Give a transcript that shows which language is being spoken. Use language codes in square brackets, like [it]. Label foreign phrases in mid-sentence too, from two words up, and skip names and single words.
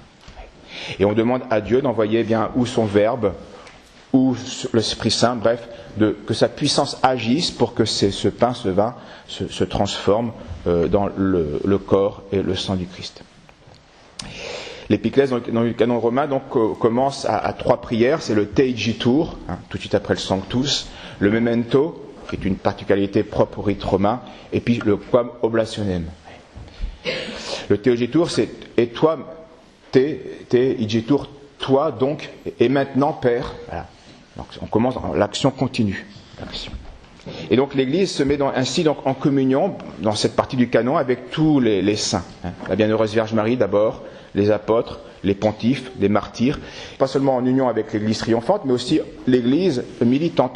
[fr] Et on demande à Dieu d'envoyer ou son Verbe, ou l'Esprit Saint, bref, que sa puissance agisse pour que ce pain, ce vin, se transforme dans le corps et le sang du Christ. L'épiclèse dans le canon romain commence à trois prières, c'est le Te igitur, tout de suite après le Sanctus, le Memento, qui est une particularité propre au rite romain, et puis le Quam oblationem. Le Te igitur, c'est et toi, Te igitur, toi donc, et maintenant Père. Voilà. Donc on commence, l'action continue. Et donc l'Église se met ainsi en communion dans cette partie du canon avec tous les saints. La Bienheureuse Vierge Marie d'abord, les apôtres, les pontifes, les martyrs, pas seulement en union avec l'Église triomphante, mais aussi l'Église militante.